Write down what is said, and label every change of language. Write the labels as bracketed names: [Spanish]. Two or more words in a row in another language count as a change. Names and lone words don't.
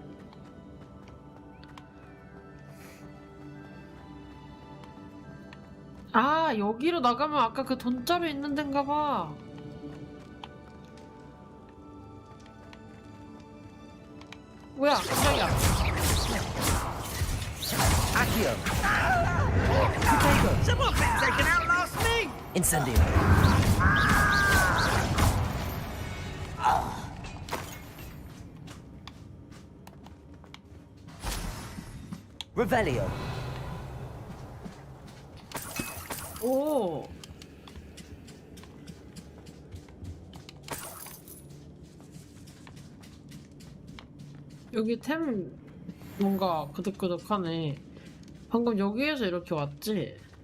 [Korean] 아, 여기로 나가면 아까 그 돈자루 있는 데인가 봐. 뭐야, 깜짝이야. [Latin] Accio. [English] Someone better take an outlast me. [Latin] Incendio. Revelio. [Korean] 오. 여기 템 뭔가 그득그득하네. 방금 여기에서 이렇게 왔지?